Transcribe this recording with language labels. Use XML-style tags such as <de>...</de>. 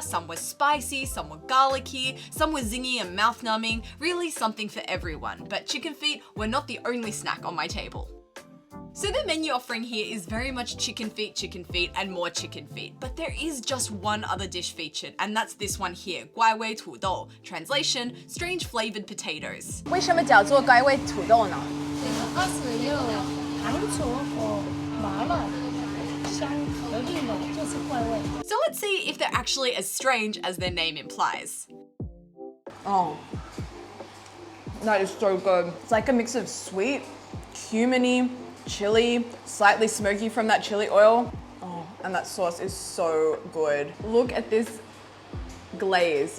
<en>Some were spicy, some were garlicky, some were zingy and mouth numbing. Really something for everyone. But chicken feet were not the only snack on my table. So the menu offering here is very much chicken feet, and more chicken feet. But there is just one other dish featured, and that's this one here, 怪味土豆. Translation, strange flavored potatoes.</en> <zh>为什么叫做怪味土豆呢？它是有糖醋和麻辣香合并的，就是怪味。</zh> <en>So let's see if they're actually as strange as their name implies. Oh, that is so good. It's like a mix of sweet, cuminy, chili, slightly smoky from that chili oil. Oh, and that sauce is so good. Look at this glaze.</en>